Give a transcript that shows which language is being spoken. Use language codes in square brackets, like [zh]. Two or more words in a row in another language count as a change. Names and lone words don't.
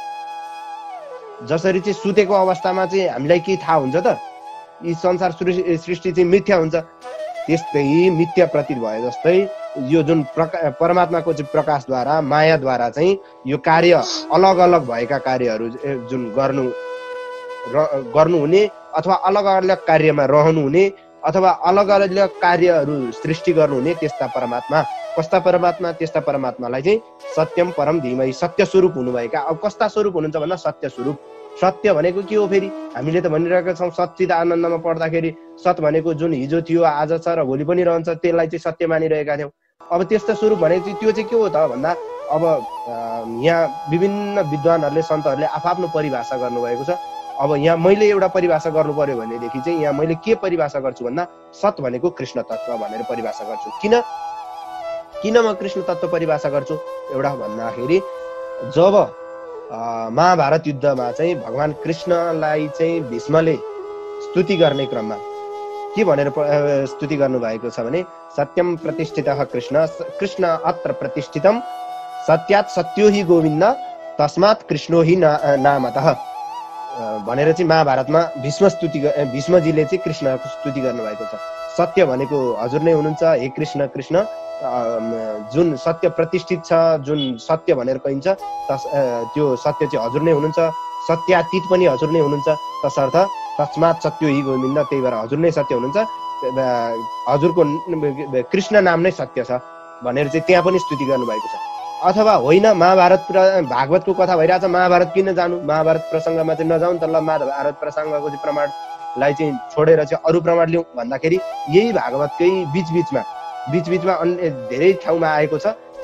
[ne] जसरी चाहिँ सुतेको अवस्थामा चाहिँ हामीलाई के थाहा हुन्छ त, यी संसार सृष्टि चाहिँ मिथ्या हुन्छ, त्यस्तै मिथ्या प्रतीत भए जस्तै यो जुन परमात्माको चाहिँ प्रकाशद्वारा मायाद्वारा चाहिँ यो कार्य अलग अलग भएका कार्यहरू जुन गर्नुहुने अथवा अलग अलग कार्यमा रहनुहुने अथवा अलग अलग कार्यहरू सृष्टि गर्नुहुने त्यस्ता परमात्मा। कस्ता परमात्मा? त्यस्ता परमात्मालाई चाहिँ [sa] सत्यम परम धीमहि, [ne] सत्य स्वरूप हुनुभएका। अब कस्ता स्वरूप हुनुहुन्छ भन्दा सत्य स्वरूप। सत्य भनेको के हो फेरि? हामीले त भनिरहेका छौँ सच्चिद आनन्दमा पढ्दाखेरि सत भनेको जुन हिजो थियो आज छ र भोलि पनि रहन्छ, त्यसलाई चाहिँ सत्य मानिरहेका थियौँ। अब त्यस्तो स्वरूप भने चाहिँ त्यो चाहिँ के हो त भन्दा अब यहाँ विभिन्न विद्वानहरूले सन्तहरूले आफ्नो परिभाषा गर्नुभएको छ। अब यहाँ मैले एउटा परिभाषा गर्नु पर्यो भनेदेखि चाहिँ यहाँ मैले के परिभाषा गर्छु भन्दा सत भनेको कृष्ण तत्व भनेर परिभाषा गर्छु। किन म कृष्ण तत्व परिभाषा गर्छु एउटा भन्दाखेरि जब महाभारत युद्धमा चाहिँ भगवान कृष्णलाई चाहिँ भीष्मले स्तुति गर्ने क्रममा के भनेर स्तुति गर्नु भएको छ भने [sa] सत्यम प्रतिष्ठितः कृष्ण अत्र प्रतिष्ठितम सत्यात् सत्यो हि गोविन्द तस्मात् कृष्णो हि नामतः [ne] भनेर चाहिँ महाभारतमा भीष्मजीले चाहिँ कृष्णको स्तुति गर्नुभएको छ। सत्य भनेको हजुर नै हुनुहुन्छ हे कृष्ण। कृष्ण जुन सत्य प्रतिष्ठित छ, जुन सत्य भनेर कहिन्छ त्यो सत्य चाहिँ हजुर नै हुनुहुन्छ। सत्यातीत पनि हजुर नै हुनुहुन्छ। तसर्थ [sa] तस्मात् सत्यो हि गोविन्द, [ne] त्यही भएर हजुर नै सत्य हुनुहुन्छ, हजुरको कृष्ण नाम नै सत्य छ भनेर चाहिँ त्यहाँ पनि स्तुति गर्नुभएको छ। अथवा होइन महाभारत भागवतको कथा भइरहेछ, महाभारत किन जानु, महाभारत प्रसङ्गमा चाहिँ नजाउँ त ल, महाभारत प्रसङ्गको चाहिँ प्रमाणलाई चाहिँ छोडेर चाहिँ अरू प्रमाण लिउँ भन्दाखेरि यही भागवतकै बिचबिचमा अन्य धेरै ठाउँमा आएको छ।